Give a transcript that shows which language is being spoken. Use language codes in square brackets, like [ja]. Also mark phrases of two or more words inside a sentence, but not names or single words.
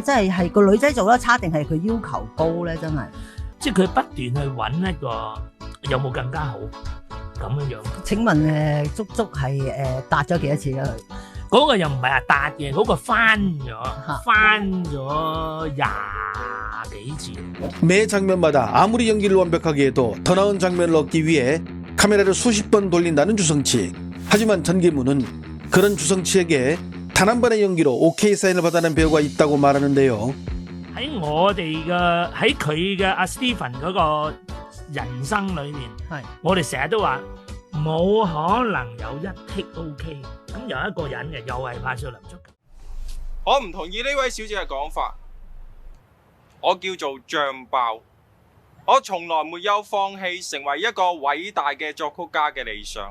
[yue] 即係個女仔做得差定係佢要求高咧？真係，即係佢不斷去揾一個有冇更加好咁樣樣。請問足足係達咗幾多次咧？佢嗰個又唔係話達嘅，嗰個翻咗20幾次。 [ko] 매 장면마다 아무리 연기를 완벽하게 해도 더 나은 장면을 얻기 위해 카메라를 수십 번 돌린다는 주성치. 하지만 전계문은 그런 주성치에게 단 한 번의 연기로 OK 사인을 받아낸 배우가 있다고 말하는데요. [yue] 喺我哋嘅喺佢嘅阿 Stephen 嗰個人生裏面，我哋成日都話冇可能有一剔 OK。咁有一個人嘅又係拍少林足球。我唔同意呢位小姐嘅講法，我叫做醬爆，我從來沒有放棄成為一個偉大嘅作曲家嘅理想。